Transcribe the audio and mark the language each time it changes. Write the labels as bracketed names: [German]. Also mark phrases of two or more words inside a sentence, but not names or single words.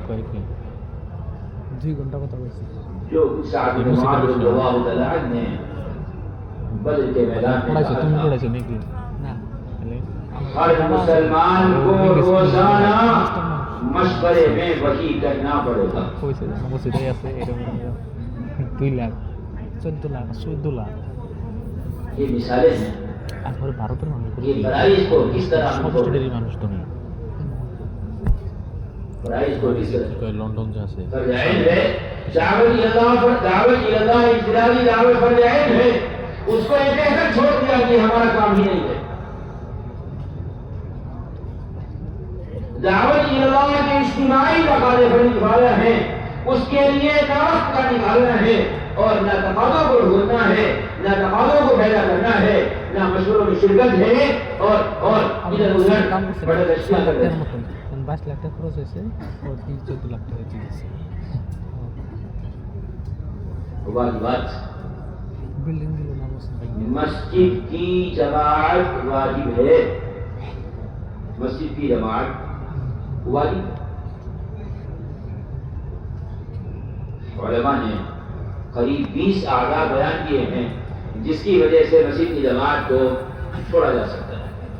[Bangla] 2 ঘন্টা কথা বলছি [Urdu] جو سعد بن معاذ [Arabic] رضی اللہ تعالی عنہ [Urdu] نے بدر کے میدان میں [Bangla] পড়াইছো তুমি [Urdu] کہا [Bangla] পড়াইছো নাকি না [Urdu] ہر مسلمان کو روزانہ مشورے میں وہی کرنا پڑے گا. [Bangla] কৈছে যে মসজিদে আছে এরকম 2 লাখ 14 লাখ [Urdu] یہ مثالیں ہیں. [Bangla] আর পরে ভারতের মানুষগুলো [Urdu] یہ فرائض کو کس طرح ہم [Bangla] সব [Urdu] کو [Bangla] স্টেটেরই মানুষ তো নেই [Urdu] فرائض کو کس طرح [Bangla] লন্ডন যে আছে [Urdu] فرض عین ہے. دعوت اللہ انفرادی دعوت فرض عین ہے. اس کو ایک ایسا چھوڑ دیا کہ ہمارا کام ہی نہیں ہے. دعوت اللہ کے اجتماعی تقاضے پر نبھانا ہے. اس کے لیے دعوت کا نکالنا ہے اور نہ تقاضوں کو ڈھونڈنا ہے نہ تقاضوں کو پیدا کرنا ہے نہ مشوروں میں شرکت ہے اور ادھر ادھر بڑے رشتہ کرنا ہے. [Bangla] 22 লাখ টাকা খরচ হয়েছে ওর 14 লাখ টাকা দিয়েছে [Urdu] واجبات [Bangla] বিল্ডিং দিল না [Urdu] مسجد کی جماعت واجب ہے. مسجد کی جماعت واجب. علماء نے قریب 20 اعضاء بیان کیے ہیں جس کی وجہ سے مسجد کی جماعت کو چھوڑا جا سکتا ہے.